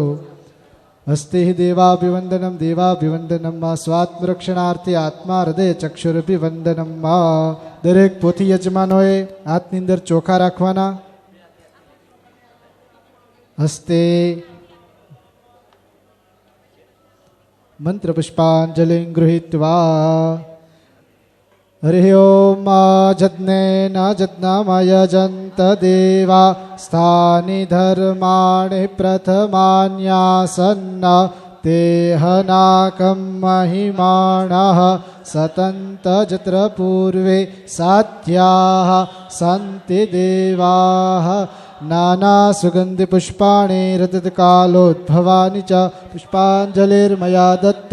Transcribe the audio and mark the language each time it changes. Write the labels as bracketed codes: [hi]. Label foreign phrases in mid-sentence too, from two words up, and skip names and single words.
[sa] हस्ते देवाभिवन्दनम् देवाभिवन्दनम् स्वात्मरक्षणार्थे आत्मा हृदय चक्षुरभिवन्दनम्. [gu] દરેક પોથી યજમાનોએ હાથની અંદર ચોખા રાખવાના. [sa] हस्ते मन्त्र पुष्पाञ्जलि गृहीत्वा हरि ओम जज्ञेन जज्ञमयजन्त देवा स्थानि धर्माणि प्रथमान्यासन्न तेहनाकं महिमाणः सतन्तजत्र पूर्वे साध्याः सन्ति देवाः नानासुगन्धिपुष्पाणि रजतकालोद्भवानि च पुष्पाञ्जलिर्मया दत्त